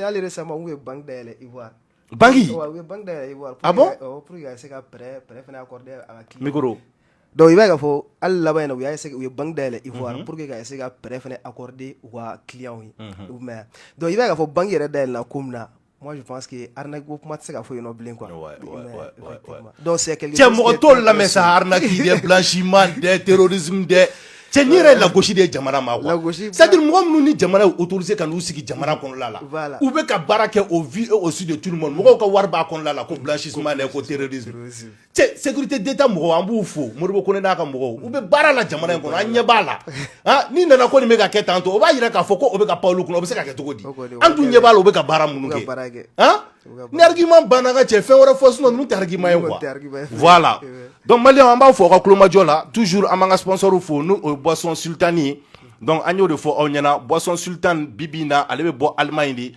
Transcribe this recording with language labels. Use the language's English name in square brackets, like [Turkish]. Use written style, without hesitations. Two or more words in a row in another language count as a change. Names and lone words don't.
[Bambara] N tɛ hali récemment u ye banque dayɛlɛ Ivoire. Banque? U ye banque dayɛlɛ Ivoire. Ah bon? [French] Pour que [Bambara] ka se ka prêt fɛnɛ accorder a ka client. Micro. Donc i b'a ye k'a fɔ hali laban in na u ye banque dayɛlɛ Ivoire [French] pour que [Bambara] ka se ka prêt fɛnɛ accorder u ka clients ye. Donc i b'a ye k'a fɔ banque yɛrɛ dayɛlɛla ko min na [French] moi je pense que [Bambara] arnaque ko kuma tɛ se ka fɔ yen nɔ bilen quoi. [French] Donc c'est quelque chose. [Bambara] Cɛ mɔgɔ t'o lamɛn sa arnaque de blanchiment de terrorisme de cɛ ni yɛrɛ ye lagosi de ye jamana ma quoi c'est-à-dire mɔgɔ minnu ni jamana ye autorisé ka n'u sigi jamana kɔnɔla la u bɛ ka baara kɛ [French] au vu et au su de tout le monde [Bambara] mɔgɔw ka wari b'a kɔnɔla la ko blanchissement dɛ ko terrorisme cɛ [French] sécurité d'état [Bambara] mɔgɔw an b'u fo Modibo Konɛ n'a ka mɔgɔw u bɛ baara la jamana in kɔnɔ an ɲɛ b'a la ni nana ko nin bɛ ka kɛ tan tɔ o b'a yira k'a fɔ ko o bɛ ka pan olu kunna o bɛ se ka kɛ cogo di an dun ɲɛ b'a la u bɛ ka baara minnu kɛ ni argument banna ka cɛ fɛn wɛrɛ fɔ sinon ninnu tɛ argument ye quoi voilà donc maliyɛnw an b'a fɔ aw ka kulomajɔ la toujours an b'an ka sponsor fo n'o ye boisson sultani ye donc an y'o de fɔ aw ɲɛna boisson sultan bi bi in na ale bɛ bɔ Allemagne de